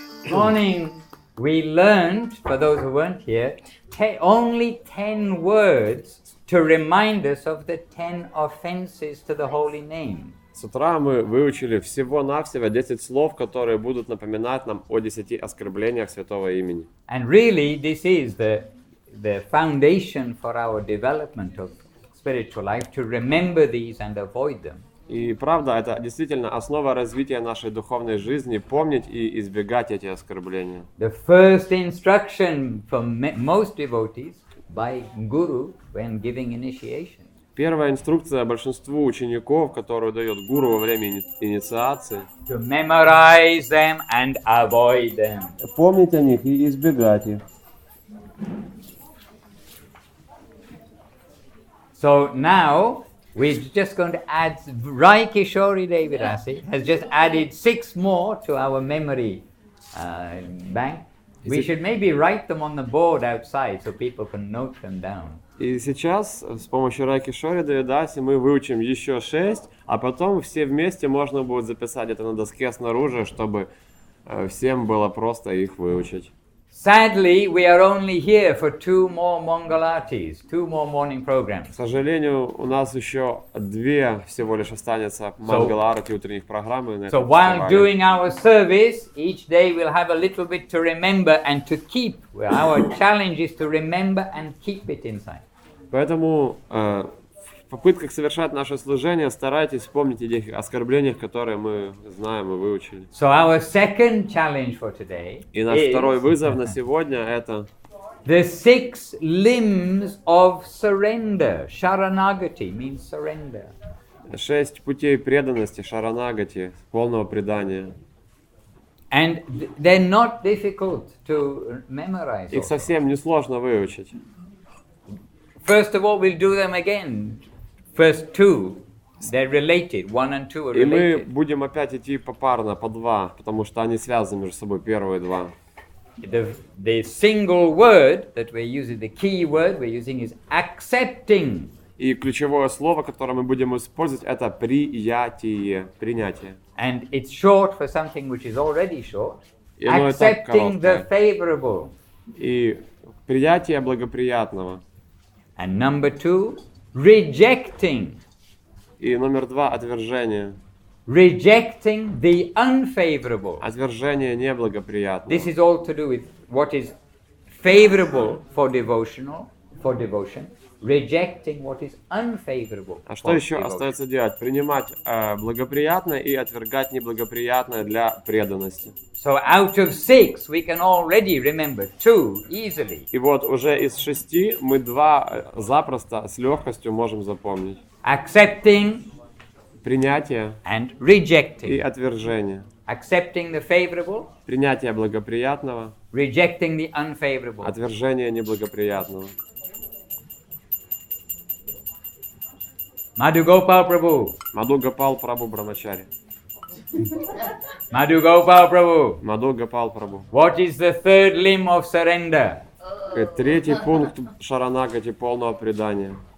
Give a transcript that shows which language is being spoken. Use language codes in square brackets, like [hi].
[en] morning we learned, for those who weren't here, only 10 words to remind us of the 10 offenses to the holy name. [ru] С утра мы выучили всего-навсего 10 слов, которые будут напоминать нам о 10 оскорблениях святого имени. [en] And really, this is the foundation for our development of spiritual life, to remember these and avoid them. [ru] И правда, это действительно основа развития нашей духовной жизни, помнить и избегать эти оскорбления. [en] The first instruction for most devotees by Guru when giving initiation. [ru] Первая инструкция большинству учеников, которую дает гуру во время инициации. [en] To memorize them and avoid them. [ru] Помнить о них и избегать их. [en] So now we're just going to add, Rai Kishori Devidasi has just added 6 more to our memory bank. We should maybe write them on the board outside so people can note them down. [ru] И сейчас с помощью Рай Кишори Девидаси мы выучим еще 6, а потом все вместе можно будет записать это на доске снаружи, чтобы всем было просто их выучить. [en] Sadly, we are only here for 2 more Mangalatis, 2 more morning programs. [ru] К сожалению, у нас еще 2 всего лишь останется Мангаларати утренних программ. [en] So while doing our service, each day we'll have a little bit to remember and to keep. Our challenge is to remember and keep it inside. [ru] Поэтому в попытках совершать наше служение старайтесь вспомнить о тех оскорблениях, которые мы знаем и выучили. [en] So our second challenge for today [ru] И наш второй вызов на сегодня это [en] the 6 limbs of surrender. Sharanagati means surrender. [ru] 6 путей преданности, шаранагати, полного предания. [en] And they're not difficult to memorize. [ru] Их совсем несложно выучить. [en] First of all, we'll do them again. First 2, they're related. 1 and 2 are [ru] И мы [en] related. [ru] будем опять идти попарно, по 2, потому что они связаны между собой, первые 2. [en] The single word that we're using, the key word we're using is accepting. [ru] И ключевое слово, которое мы будем использовать, это приятие, принятие. [en] And it's short for something which is already short. [ru] И оно и так [en] Accepting the [ru] короткое. [en] favorable. [ru] И приятие благоприятного. [en] And number 2, rejecting. [ru] И номер 2 отвержение. [en] Rejecting the unfavorable. [ru] Отвержение неблагоприятного. [en] This is all to do with what is favorable for devotion, rejecting what is unfavorable. [ru] А что еще остается делать? Принимать благоприятное и отвергать неблагоприятное для преданности. [en] So out of 6 we can already remember 2 easily. [ru] И вот уже из 6 мы 2 запросто, с легкостью можем запомнить. [en] Accepting [ru] Принятие [en] and [ru] и [en] rejecting. [ru] отвержение. [en] Accepting the favorable, [ru] Принятие благоприятного, [en] rejecting the unfavorable. [ru] отвержение неблагоприятного. [en] Madhu Gopal Prabhu. [ru] Мадху Гопал Прабху Брамачари. [en] Madhu Gopal Prabhu. [ru] Мадху Гопал Прабху. [en] What is the 3rd limb of surrender? [ru] Третий пункт шаранагати полного предания.